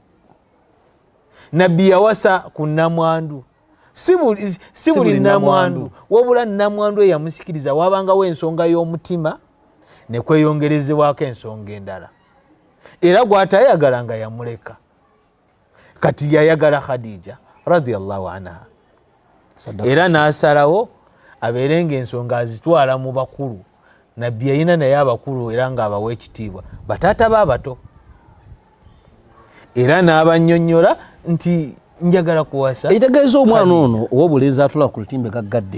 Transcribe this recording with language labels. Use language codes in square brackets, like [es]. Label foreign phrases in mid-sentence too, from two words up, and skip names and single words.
[lg] Nabbi yawasa ku nnamwandu, si buli nnamwandu, wabula nnamwandu eyamusikiriza wabangawo ensonga y'omutima ne kweyongerezebwako ensonga endala. Era gw'atayagala nga yamuleka. Kati yayagala Khadija [ar] رضي الله عنها. [lg] Era n'asalawo abeere ng'ensonga azitwala mu bakulu. Nabbi yayina naye abakulu era ng'abawa ekitiibwa, bataata b'abato. Era n'abannyonnyola nti njagala kuwasa. Ekitegeeza omwana ono ow'obulenzi atula ku lutimbe gaggadde.